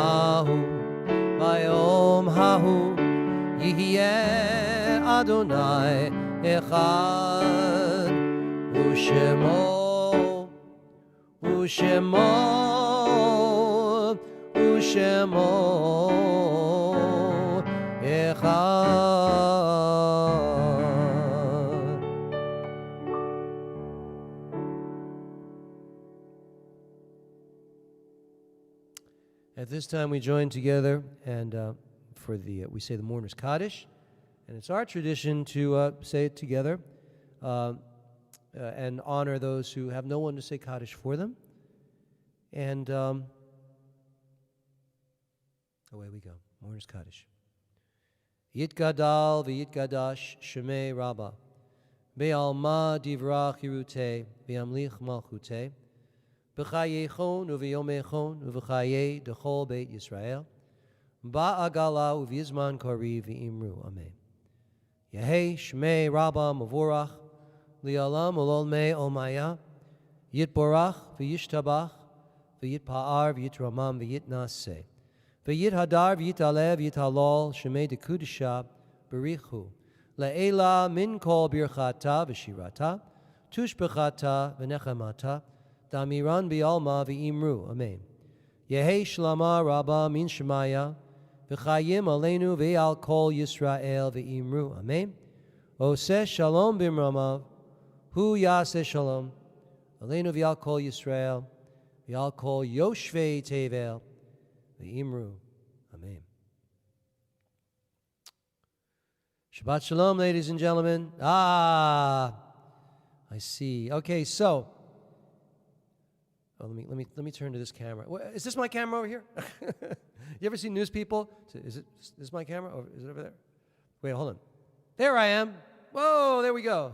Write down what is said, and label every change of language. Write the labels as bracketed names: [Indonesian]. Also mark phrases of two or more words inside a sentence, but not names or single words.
[Hebrew] ההוא יהיה אדוני אחד ושמו ושמו אחד. [English] At this time we join together and for the we say the Mourner's Kaddish, and it's our tradition to say it together and honor those who have no one to say Kaddish for them. And away we go. Mourner's Kaddish. [Aramaic] יתגדל ויתקדש שמיה רבא. בעלמא דברא כרעותה, וימליך מלכותה. בחייכון וביומיכון ובחיי דכל בית ישראל, בעגלא ובזמן קריב ואמרו. אמן. יהא שמיה רבא מברך, לעלם ולעלמי עלמיא, יתברך וישתבח, ויתפאר ויתרומם ויתנשא, ויתהדר ויתעלה ויתהלל, שמיה דקודשא בריך הוא, לעלא מן כל ברכתא ושירתא, תשבחתא ונחמתא, דאמירן בעלמא ואמרו. אמן. יהא שלמא רבא מן שמיא, וחיים עלינו ועל כל ישראל ואמרו. אמן. [Hebrew] עושה שלום במרומיו, הוא יעשה שלום, עלינו ועל כל ישראל, ועל כל יושבי תבל, ואמרו. אמן. שבת שלום, [English] ladies and gentlemen. I see. Okay, so let me turn to this camera. Is this my camera over here? You ever see news people? Is this my camera? Or is it over there? Wait, hold on. There I am. Whoa, there we go.